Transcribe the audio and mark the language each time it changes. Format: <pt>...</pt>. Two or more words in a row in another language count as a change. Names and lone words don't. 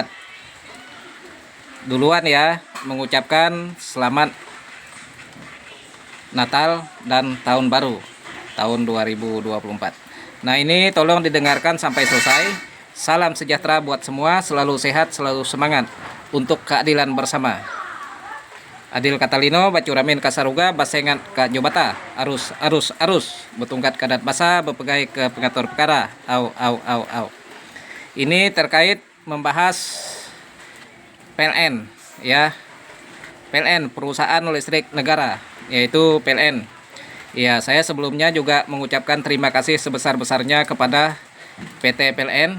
<id>Duluan ya mengucapkan selamat Natal dan tahun baru tahun 2024. Nah, ini tolong didengarkan sampai selesai. Salam sejahtera buat semua, selalu sehat, selalu semangat untuk keadilan bersama.</id> <knx>Adil Katalino, Bacuramin Kasaruga, Basengan Kak Jobata, arus, betungkat kadat basa, bepegai ke pengatur perkara, au.</knx> <id>Ini terkait membahas PLN, ya, PLN, Perusahaan Listrik Negara, yaitu PLN. Ya, saya sebelumnya juga mengucapkan terima kasih sebesar-besarnya kepada PT PLN,</id>